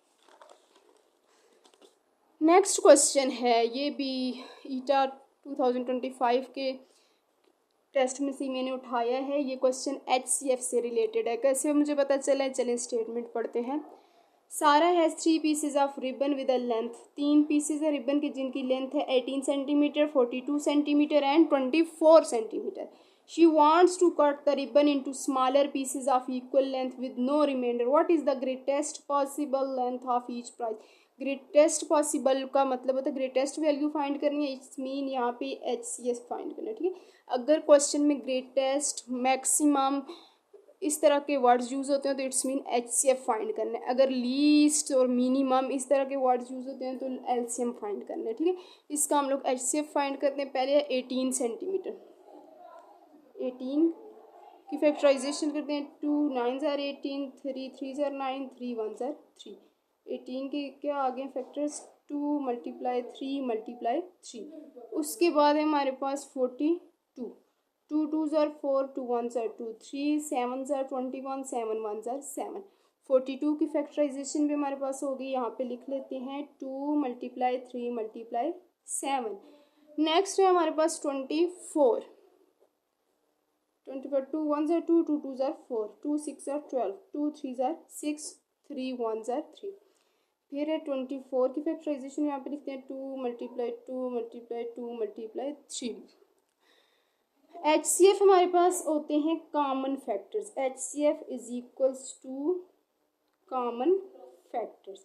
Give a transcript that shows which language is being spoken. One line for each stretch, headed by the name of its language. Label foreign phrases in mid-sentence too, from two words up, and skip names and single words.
English: next question
Hindi: है, ये भी ईटा 2025 के टेस्ट में से मैंने उठाया है। ये क्वेश्चन HCF से रिलेटेड है। कैसे मुझे पता चला है? चलें स्टेटमेंट पढ़ते हैं।
English: Sarah has 3 pieces of ribbon with a length.
Hindi: 3 पीसेज है रिबन की जिनकी लेंथ है
English: 18 centimeter, 42 centimeter and 24 centimeter. She wants to cut the ribbon into smaller pieces of equal length with no remainder. What is the greatest possible length of each price? greatest possible
Hindi: का मतलब होता है
English: greatest value find
Hindi: करनी है,
English: it's mean
Hindi: यहाँ पे HCF फाइंड करना है, ठीक है। अगर क्वेश्चन में
English: greatest, maximum
Hindi: इस तरह के
English: words use
Hindi: होते हैं तो
English: it's mean
Hindi: HCF फाइंड करना है। अगर लीस्ट और मिनिमम इस तरह के
English: words use
Hindi: होते हैं तो LCM फाइंड करना है, ठीक है। इसका हम लोग HCF फाइंड करते हैं। पहले 18 सेंटीमीटर, 18 की फैक्टराइजेशन करते हैं।
English: 2 9s are 18, 3 3s are 9, 3 1s are 3।
Hindi: 18 के क्या आगे
English: factors, 2 multiply 3 multiply 3.
Hindi: उसके बाद है हमारे पास
English: 42, 2 2s are 4, 2 1s are 2, 3 7s are 21, 7 1s are 7।
Hindi: 42 की फैक्टराइजेशन भी हमारे पास होगी, यहाँ पे लिख लेते हैं
English: 2 multiply 3 multiply 7. नेक्स्ट
Hindi: है हमारे पास
English: 24, 2 1s are 2, 2 2s are 4, 2 6 are 12, 2 3s are 6, 3 1s are 3।
Hindi: फिर है 24 की फैक्टराइजेशन, यहाँ पे लिखते हैं
English: 2 multiply 2 multiply 2 multiply 3.
Hindi: HCF हमारे पास होते हैं
English: common factors. HCF is equals to common factors.